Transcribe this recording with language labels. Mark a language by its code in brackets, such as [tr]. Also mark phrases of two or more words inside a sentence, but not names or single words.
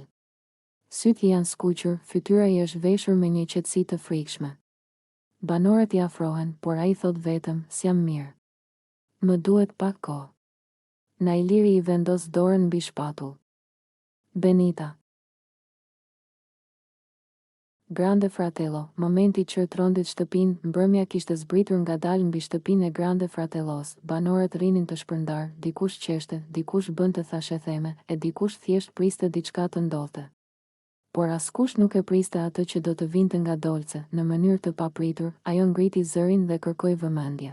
[sq] Syt I janë skuqur, fytyra I është veshur me një qetësi të frikshme. Banorët I afrohen, por ai thot vetëm, s'jam mirë. Më duhet pak kohë. Nailiri I vendos dorën mbi shpatull. Benita. Grande Fratello, momenti që trondit shtëpinë, mbrëmja kishte zbritur ngadalë mbi shtëpinë e Grande Fratellos, banorët rinin të shpërndar, dikush qeshte, dikush bënte thashetheme, e dikush thjesht priste diçka të ndodhte. Por askush nuk e priste atë që do të vinte nga Dolce, në mënyrë të papritur, ajo ngriti zërin dhe kërkoi vëmendje.